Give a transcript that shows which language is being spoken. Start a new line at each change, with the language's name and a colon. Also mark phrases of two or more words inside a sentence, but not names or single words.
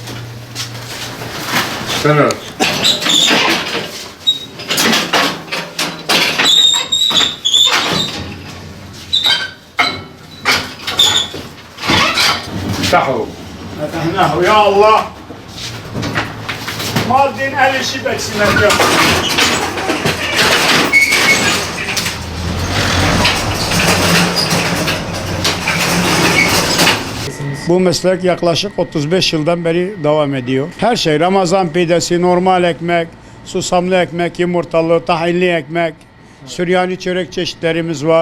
Arabic: استنى. افتحوا. فتحناه يا الله. ماردين أهل شبك سمكة.
Turkish: Bu meslek yaklaşık 35 yıldan beri devam ediyor. Her şey Ramazan pidesi, normal ekmek, susamlı ekmek, yumurtalı, tahinli ekmek, Süryani çörek çeşitlerimiz var.